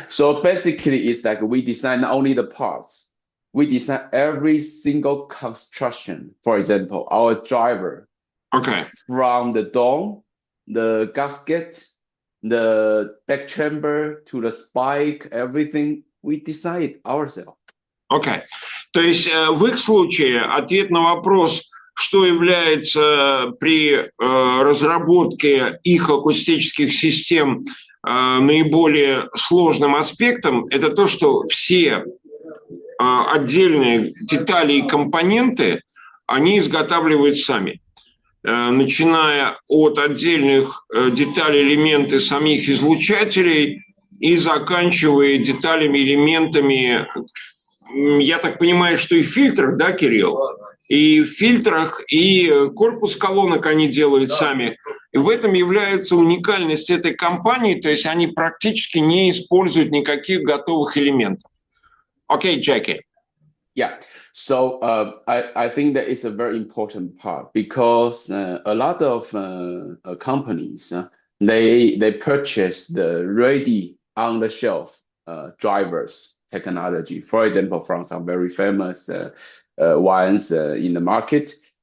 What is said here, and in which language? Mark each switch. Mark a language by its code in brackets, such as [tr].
[en] So basically, it's like we design not only the parts, we design every single construction. For example, our driver. Okay. From the dome, the gasket, the back chamber to the spike, everything we design it ourselves. Okay. [ru] То есть в их случае ответ на вопрос, что является при разработке их акустических систем наиболее сложным аспектом, это то, что все отдельные детали и компоненты они изготавливают сами. начиная от отдельных деталей, элементы самих излучателей и заканчивая деталями, элементами, я так понимаю, что и в фильтрах, да, Кирилл? И в фильтрах, и корпус колонок они делают сами. И в этом является уникальность этой компании, то есть они практически не используют никаких готовых элементов. Окей, Jacky. [en] Yeah, so I think that is a very important part because a lot of companies, they purchase the ready on-the-shelf drivers technology, for example, from some very famous ones in the market.